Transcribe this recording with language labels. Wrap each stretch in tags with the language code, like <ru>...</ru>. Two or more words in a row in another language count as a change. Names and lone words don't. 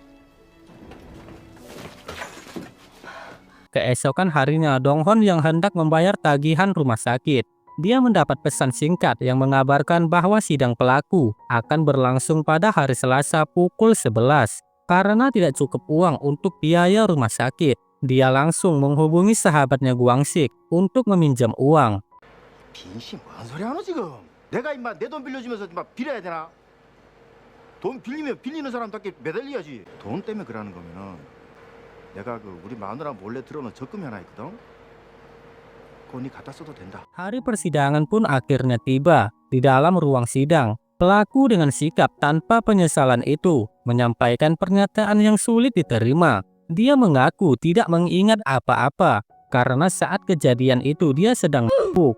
<id>Keesokan harinya, Dong-hun yang hendak membayar tagihan rumah sakit. Dia mendapat pesan singkat yang mengabarkan bahwa sidang pelaku akan berlangsung pada hari Selasa pukul 11. Karena tidak cukup uang untuk biaya rumah sakit, dia langsung menghubungi sahabatnya Guang-sik untuk meminjam uang.</id> <ko>빈씨 뭔 소리 하노 지금? 내가 임마 내 돈 빌려주면서 임마 빌려야 되나? 돈 빌리면 빌리는 사람답게 매달려야지. 돈 때문에 그러는 거면은 내가 우리 마누라 몰래 들어놓은 적금이 하나 있거든. 그거 니 갖다 써도 된다.</ko> <id>Hari persidangan pun akhirnya tiba. Di dalam ruang sidang, pelaku dengan sikap tanpa penyesalan itu menyampaikan pernyataan yang sulit diterima. Dia mengaku tidak mengingat apa-apa karena saat kejadian itu dia sedang mabuk.</id>